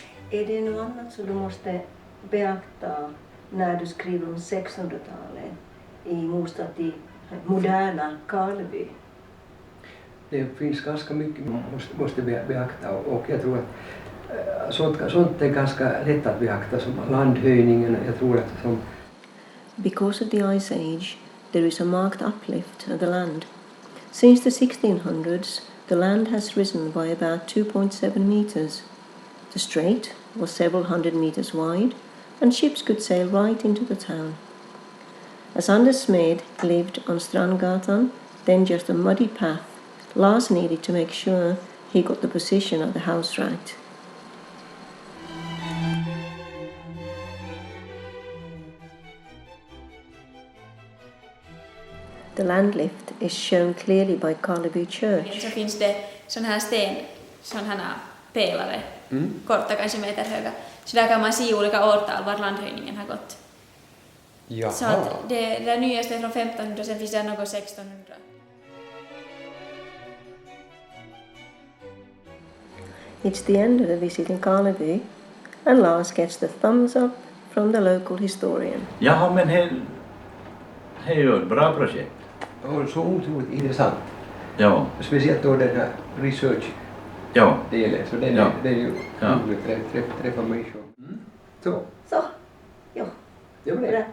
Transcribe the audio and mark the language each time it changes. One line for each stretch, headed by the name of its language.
Swedish: Är det något annat som du måste beakta när du skriver om 1600-talet i motsats till moderna Karleby? Det finns ganska mycket man måste beakta, och jag tror att sånt är ganska lätt att beakta, som landhöjningen. Jag tror att
English: Because of the Ice Age, there is a marked uplift of the land. Since the 1600s, the land has risen by about 2.7 meters. The strait was several hundred meters wide, and ships could sail right into the town. As Anders Smed lived on Strandgatan, then just a muddy path, Lars needed to make sure he got the position of the house right. The land lift is shown clearly by Karleby Church.
Swedish: Så finns det sån här pelare, korta, kanske meter höga. Så där kan man se olika årtal var landhöjningen har gått. Jaha. Så att det nyaste är från 1500, sen finns det något 1600.
English: It's the end of the visit in Karleby, and Lars gets the thumbs up from the local historian.
Swedish: Jaha, men det är ju ett bra projekt. Och så otroligt intressant. Ja. Speciellt då den här research-delen. Så det är ju roligt att träffa människor. Så. Ja. Det var det.